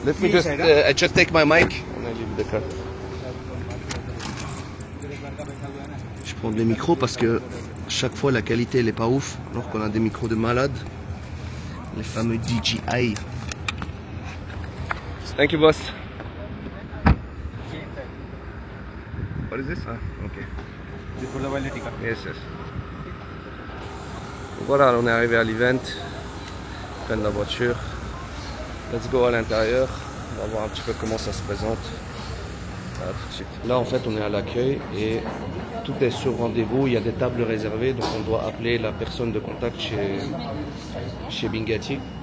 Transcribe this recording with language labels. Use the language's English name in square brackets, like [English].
[English] Let me just take my mic and I leave the car. [French] Je prends les micros parce que chaque fois la qualité elle est pas ouf, alors qu'on a des micros de malade. Les fameux DJI. [English] Thank you boss. What is this? Ah, okay. Yes, yes. [French] Voilà, on est arrivé à l'event. On prend la voiture. [English] Let's go [French] à l'intérieur. On va voir un petit peu comment ça se présente. Voilà, tout de suite. Là, en fait, on est à l'accueil et tout est sur rendez-vous. Il y a des tables réservées, donc on doit appeler la personne de contact chez Bingati.